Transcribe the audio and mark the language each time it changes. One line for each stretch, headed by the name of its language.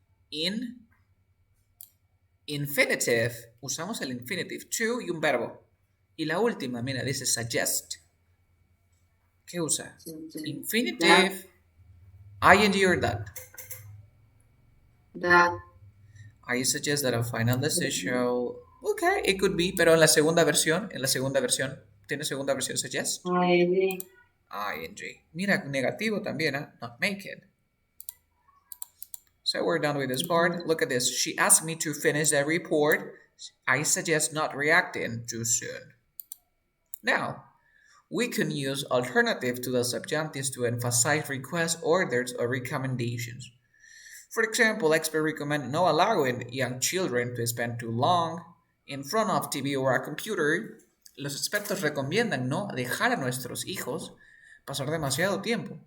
Spanish: in infinitive, usamos el infinitive, to y un verbo. Y la última, mira, dice suggest. ¿Qué usa?
English: Infinitive, ing or that. that I suggest that a final decision. Okay, it could be,
Spanish: pero en la segunda versión, ¿tiene segunda versión suggest?
English: I Ing.
Spanish: Mira, negativo también, ¿eh?
English: Not make it. So we're done with this part. Look at this. She asked me to finish the report. I suggest not reacting too soon. Now, we can use alternative to the subjunctives to emphasize requests, orders, or recommendations. For example, experts recommend no allowing young children to spend too long in front of TV or a computer.
Spanish: Los expertos recomiendan no dejar a nuestros hijos pasar demasiado tiempo.